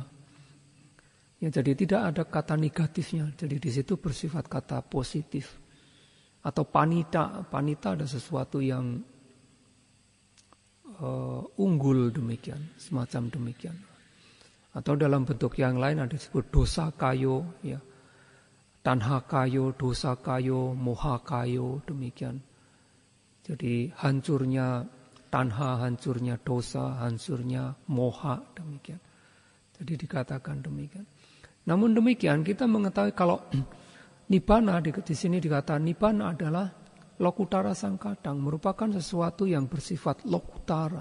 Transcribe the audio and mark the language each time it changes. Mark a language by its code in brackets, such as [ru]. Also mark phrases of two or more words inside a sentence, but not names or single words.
[id] Ya, jadi tidak ada kata negatifnya. Jadi di situ bersifat kata positif. Atau panita. Panita ada sesuatu yang unggul demikian, semacam demikian. Atau dalam bentuk yang lain ada disebut [pi] dosa kayo, [id] ya. [pi] Tanha kayo, dosa kayo, moha kayo, [id] demikian. Jadi hancurnya tanha, hancurnya dosa, hancurnya moha, demikian. Jadi dikatakan demikian. Namun demikian kita mengetahui kalau nibbana di sini dikatakan nibbana adalah [pi] lokutara sangkadang, [id] merupakan sesuatu yang bersifat lokutara.